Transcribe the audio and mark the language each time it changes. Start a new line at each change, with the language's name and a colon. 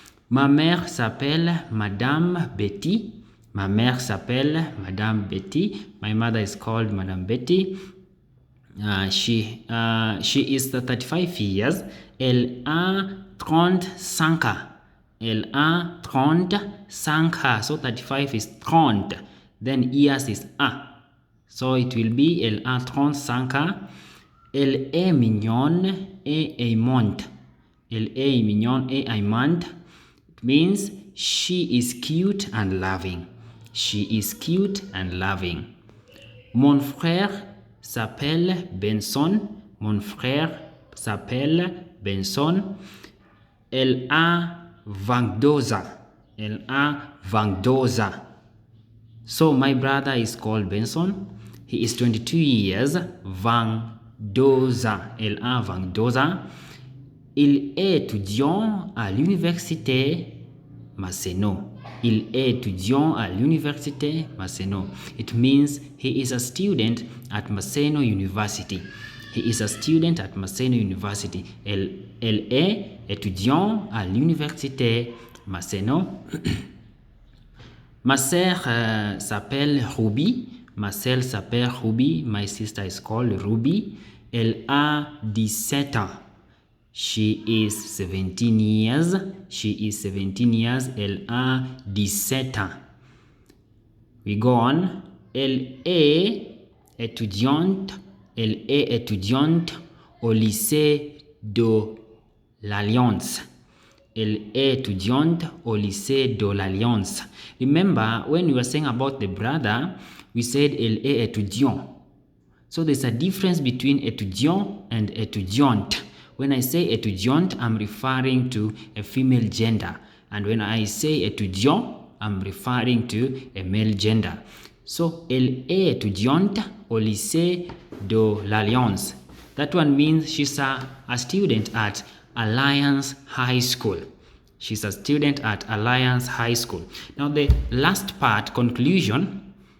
French: Ma mère s'appelle Madame Betty. Ma mère s'appelle Madame Betty.
English: My mother is called Madame Betty. She is 35 years.
French: Elle a 35 ans. Elle a 35 ans.
English: So 35 is 30. Then years is a. So it will be
French: elle a 35 ans. Elle est mignonne et aimante. Elle est mignonne et aimante.
English: It means she is cute and loving. She is cute and loving.
French: Mon frère s'appelle Benson. Mon frère s'appelle Benson. Elle a 22 ans. Elle a 22 ans.
English: So my brother is called Benson. He is 22 years.
French: 22 ans. Elle a 22 ans. Il est étudiant à l'université Maseno. Il est étudiant à l'université Maseno.
English: It means he is a student at Maseno University. He is a student at Maseno University.
French: Elle est étudiant à l'université Maseno. Ma sœur s'appelle Ruby. Ma sœur s'appelle Ruby.
English: My sister is called Ruby.
French: Elle a 17 ans.
English: She is 17 years. She is 17 years.
French: Elle a 17 ans.
English: We go on.
French: Elle est étudiante. Elle est étudiante au lycée de l'Alliance. Elle est étudiante au lycée de l'Alliance.
English: Remember, when we were saying about the brother, we said
French: elle est étudiant.
English: So there's a difference between étudiant and étudiante. When I say étudiante, I'm referring to a female gender. And when I say étudiant, I'm referring to a male gender. So,
French: elle est étudiante au lycée de l'Alliance.
English: That one means she's a student at Alliance High School. She's a student at Alliance High School. Now, the last part, conclusion.